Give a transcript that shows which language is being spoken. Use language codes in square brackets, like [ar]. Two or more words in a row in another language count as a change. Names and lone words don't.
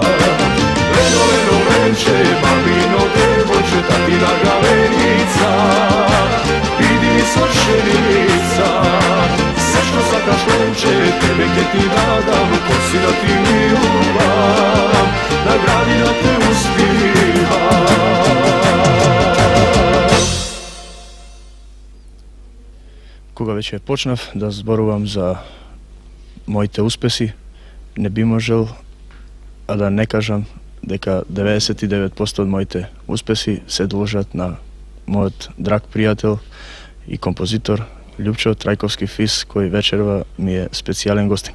[mk] Лено Ленче, мамино девојче, такина галеница, види ми свршеница. Све што закаш Ленче, тебе ке ти дадам, то си да ти ми љубав, награди да те успивам. Кога веќе почнав да зборувам за моите успеси, не би можел а да не кажам дека 99% од моите успеси се должат на мојот драг пријател и композитор Љупчо Трајковски Фис, кој вечерва ми е специјален гостин.